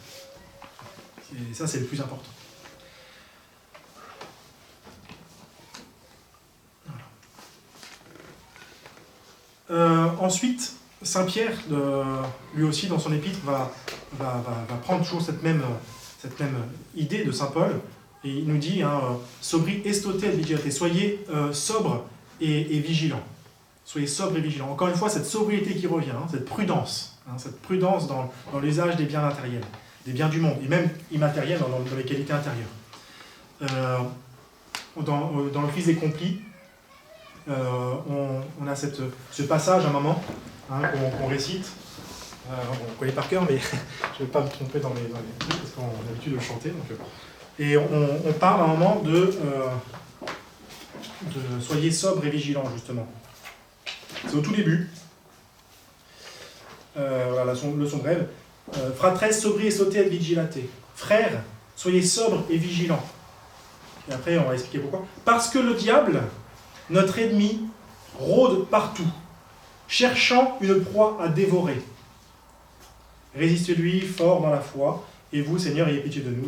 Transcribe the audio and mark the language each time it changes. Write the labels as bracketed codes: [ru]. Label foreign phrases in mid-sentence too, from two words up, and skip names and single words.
[fr] Et ça, c'est le plus important. Ensuite, Saint Pierre, lui aussi, dans son épître, va prendre toujours cette même idée de Saint Paul, et il nous dit, [la] sobri estote et vigilate, [fr] soyez sobre et vigilant. Soyez sobre et vigilant. Encore une fois, cette sobriété qui revient, cette prudence dans l'usage des biens matériels, des biens du monde, et même immatériels dans les qualités intérieures. Dans l'Office des Complis, on a ce passage à un moment qu'on récite. On connaît par cœur, mais je ne vais pas me tromper dans les trucs, parce qu'on a l'habitude de le chanter. Et on parle à un moment de soyez sobre et vigilant, justement. C'est au tout début. Voilà, la leçon brève. [la] Fratres sobri et sauté et vigilate. [fr] Frères, soyez sobres et vigilants. Et après, on va expliquer pourquoi. Parce que le diable, notre ennemi, rôde partout, cherchant une proie à dévorer. Résistez-lui fort dans la foi, et vous, Seigneur, ayez pitié de nous.